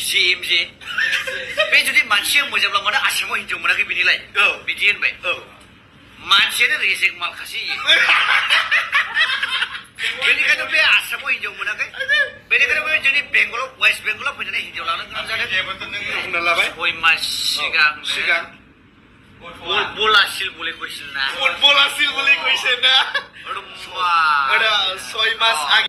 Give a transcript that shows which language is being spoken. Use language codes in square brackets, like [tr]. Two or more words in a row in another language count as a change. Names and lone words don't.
[brx] बे जुदि मानसिया मोजांब्ला मानो आसामाव हिनजाव मोनाखै बिनिलाय बिदि होनबाय मानसियानो रेजेक्ट मालखासि बेनिखायनो बे आसामाव हिनजाव मोनाखै बेनिखायनो बे जोंनि बेंगलाव वेस्ट बेंगलाव फैनानै हिनजाव लानो गोनां जादों 6 मास सिगां बलासिल [bn] বলে কইছিল না বলাছিল বলে কইছে না 6 মাস